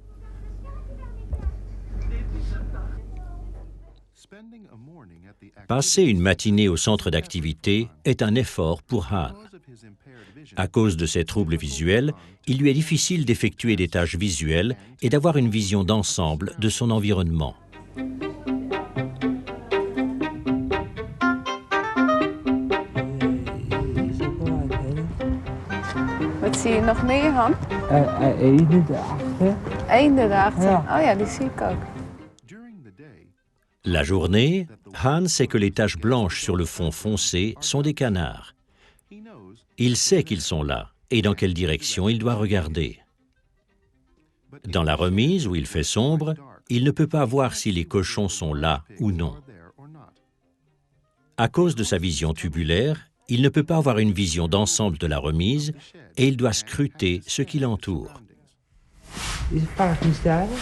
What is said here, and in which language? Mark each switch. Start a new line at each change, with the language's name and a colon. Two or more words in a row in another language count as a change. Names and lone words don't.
French: Passer une matinée au centre d'activité est un effort pour Han. À cause de ses troubles visuels, il lui est difficile d'effectuer des tâches visuelles et d'avoir une vision d'ensemble de son environnement.
Dutch: Wat zie je nog meer, Han? Eenden daarachter. Eenden daarachter. Ja. Oh ja, die zie ik ook.
French: La journée, Han sait que les taches blanches sur le fond foncé sont des canards. Il sait qu'ils sont là et dans quelle direction il doit regarder. Dans la remise où il fait sombre, il ne peut pas voir si les cochons sont là ou non. À cause de sa vision tubulaire, il ne peut pas avoir une vision d'ensemble de la remise et il doit scruter ce qui l'entoure.
Dutch: Is het varkens daar?